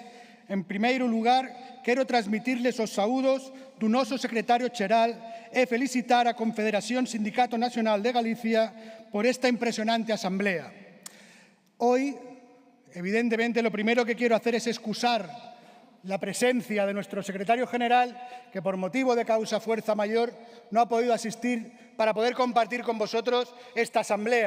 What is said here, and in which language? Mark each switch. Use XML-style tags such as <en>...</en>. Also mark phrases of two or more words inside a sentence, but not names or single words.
<gl>En primeiro lugar, quero transmitirles os saúdos do noso secretario xeral e felicitar a Confederación Sindicato Nacional de Galicia por esta impresionante asamblea.</gl> <es>Hoy, evidentemente, lo primero que quiero hacer es excusar la presencia de nuestro secretario general, que por motivo de causa fuerza mayor no ha podido asistir para poder compartir con vosotros esta asamblea.</es>